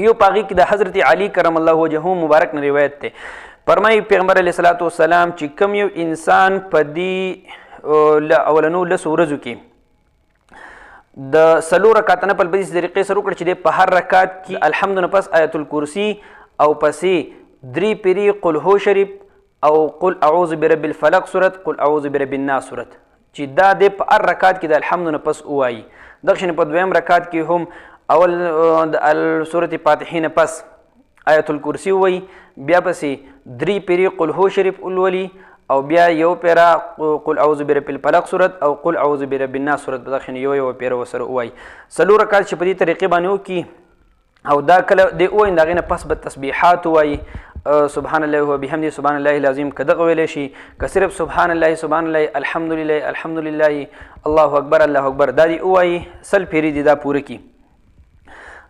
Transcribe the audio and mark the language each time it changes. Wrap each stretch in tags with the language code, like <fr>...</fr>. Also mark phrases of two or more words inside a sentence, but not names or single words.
<ps>یو په هغې کې د حضرت علي</ps> <ar>کرم الله وجهه</ar> <ps>مبارک نه روایت دی، فرمایي پیغمبر</ps> <ar>علیه صلات وسلام</ar> <ps>چې کوم یو انسان په دې اولنو 10 ورځو کې د 4 رکعته نفل په دې طریقې سره وکړه چې دی په هر رکعت کې الحمد نه پس آیت الکرسي او پسې 3 پیري</ps> <ar>قل هو</ar> <ps>شریف او</ps> <ar>قل اعوذ برب الفلق</ar> <ps>صورت،</ps> <ar>قل اعوذ برب الناس</ar> <ps>صورت چې دا دی په هر رکعت کې د الحمد نه پس ووایي. دغه شانې په دویم رکعت کې هم اول د سورت فاتحې نه پس آیت الکرسي ووایي، بیا پسې 3 پیري</ps> <ar>قل هو</ar> <ps>شریف ولولي او بیا یو پیرا</ps> <ar>قل اعوذ برب الفلق</ar> <ps>صورت او</ps> <ar>قل اعوذ برب الناس</ar> <ps>صورت په دغه یو پیرا ورسره ووایي. 4 رکعات چې په دې طریقې باندې وکړي او دا کله دی ووایي د هغې نه پس به تسبیحات ووایي،</ps> <ar>سبحان الله وبحمده سبحان الله العظیم</ar> <ps>که دغه ویلی شي، که صرف</ps> <ar>سبحان الله سبحان الله الحمدلله الحمدلله الله اکبر الله اکبر</ar> <ps>دا دی ووایي 100 پیرې دي دا پوره کړي.</ps>